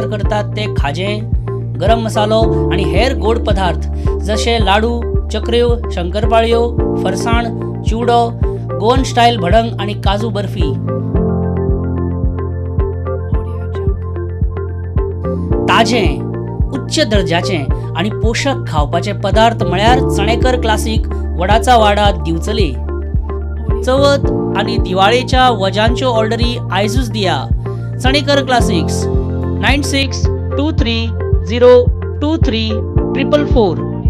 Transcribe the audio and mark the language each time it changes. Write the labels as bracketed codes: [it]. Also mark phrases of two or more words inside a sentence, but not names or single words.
[kok] करतात ते खाजे, गरम मसालो आणि हेर गोड पदार्थ जसे लाडू, चकऱ्यो, शंकरपाळ्यो, फरसाण, चिवडो, [en] Goan style [kok] भडंग आणि काजू बर्फी. ताजे, उच्च दर्जाचे आणि पोषक खावपाचे पदार्थ म्हळ्यार चणेकर क्लासिक वडाचा वाडा दिवचले. चवथ आणि दिवाळेच्या वजांच्यो ऑर्डरी आयजूच दिया. चणेकर क्लासिक्स 9623023444.